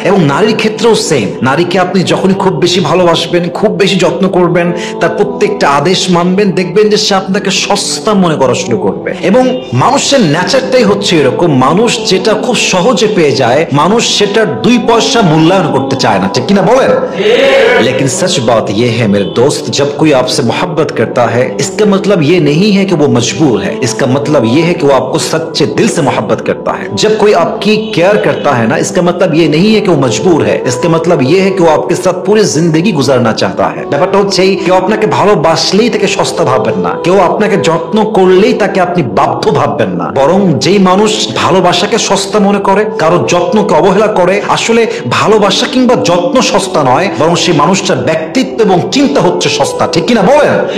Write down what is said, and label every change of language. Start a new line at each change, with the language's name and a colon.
Bangla: এবং নারীর ক্ষেত্রেও সেম। নারীকে আপনি যখনই খুব বেশি ভালোবাসবেন, খুব বেশি যত্ন করবেন, তার প্রত্যেকটা আদেশ মানবেন, দেখবেন যে সে আপনাকে সস্তা মনে করা শুরু করবে। এবং মানুষের নেচারটাই হচ্ছে এরকম, মানুষ যেটা খুব সহজে পেয়ে যায়, মানুষ সেটার 2 পয়সা মূল্যায়ন করতে চায় না, ঠিক কিনা বলেন?
Hindi: लेकिन सच बात यह है मेरे दोस्त, जब कोई आपसे मोहब्बत करता है, इसका मतलब ये नहीं है कि वो मजबूर है। इसका मतलब ये है कि वो आपको सच्चे दिल से मोहब्बत करता है। जब कोई आपकी केयर करता है ना, इसका मतलब ये नहीं है कि वो मजबूर है। इसका मतलब ये है कि वो आपके साथ पूरी जिंदगी गुजारना चाहता है।
Bangla: ব্যাপারটা হচ্ছে কেউ আপনাকে ভালোবাসলেই তাকে সস্তা ভাববেন না, কেউ আপনাকে যত্ন করলেই তাকে আপনি বাধ্য ভাববেন না। বরং যেই মানুষ ভালোবাসাকে সস্তা মনে করে, কারো যত্নকে অবহেলা করে, আসলে ভালোবাসা কিংবা যত্ন সস্তা নয়, বরং সেই মানুষটার ব্যক্তিত্ব এবং চিন্তা হচ্ছে সস্তা, ঠিক কিনা বলেন?